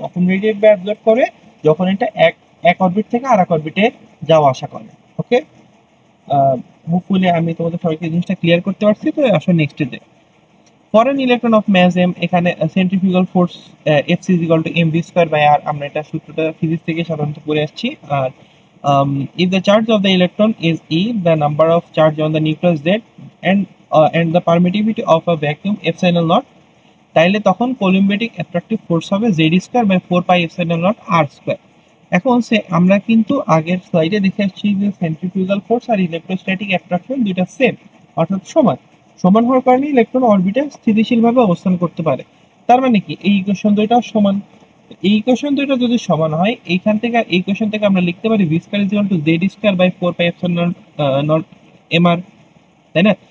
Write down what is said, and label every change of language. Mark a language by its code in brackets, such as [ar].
[bn] কখন রেডিয়েট বা অ্যাবজর্ব করে? যখন এটা এক অরবিট থেকে আর এক অরবিটে যাওয়া আসা করে। ওকে, হোপফুলি আমি তোমাদের সবাইকে জিনিসটা ক্লিয়ার করতে পারছি। তো আসলে next day [en] for an electron of mass M, [bn] এখানে centrifugal force F C equal to M V square by আর, আমরা এটা সূত্রটা ফিজিক্স থেকে সাধারণত পড়ে আসছি। [en] আর if the charge of the electron is E, the number of charge on the nucleus Z, and the permittivity of a vacuum epsilon naught, [bn] তাইলে তখন কোলম্বেটিক attractive force হবে [en] Z square by 4 pi epsilon naught R square. [bn] এখন আমরা কিন্তু আগের স্লাইডে দেখে আসছি যে সেন্ট্রিফিউগাল ফোর্স আর ইলেকট্রোস্ট্যাটিক অ্যাট্রাকশন দুইটা সেম, অর্থাৎ সমান হওয়ার কারণে ইলেকট্রন অরবিটে স্থিতিশীলভাবে অবস্থান করতে পারে। তার মানে কি, এই ইকুয়েশন দুইটাও সমান। এই ইকুয়েশন দুইটা যদি সমান হয়, এইখান থেকে এই ইকুয়েশন থেকে আমরা লিখতে পারি V square is equal to Z square by 4 pi epsilon not M আর, তাই না?